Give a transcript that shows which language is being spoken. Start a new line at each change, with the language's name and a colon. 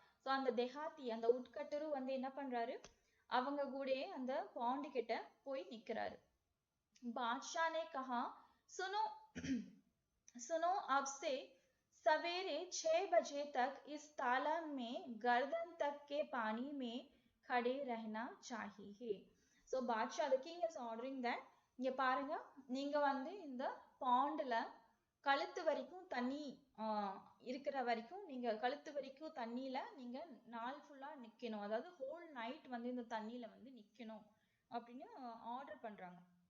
Tamil: So அந்த தெஹாத்தி அந்த உட்கட்டரும் வந்து என்ன பண்றாரு, அவங்க கூடயே அந்த பாண்ட் கிட்ட போய் நிக்கிறாரு.
Hindi: बादशाह ने कहा सुनो सुनो अब से सवेरे 6 बजे तक इस तालाब में गर्दन तक के पानी में खड़े रहना चाहिए.
English: So badshah the king is ordering that
Tamil: இங்க பாருங்க, நீங்க வந்து இந்த பாண்ட்ல கழுத்து வரைக்கும் தண்ணி இருக்கிற வரைக்கும் நீங்க கழுத்து வரைக்கும் தண்ணியில நீங்க நாள் ஃபுல்லா நிக்கணும், அதாவது ஹோல் நைட் வந்து இந்த தண்ணியில வந்து நிக்கணும் அப்படின்னு ஆர்டர் பண்றாங்க.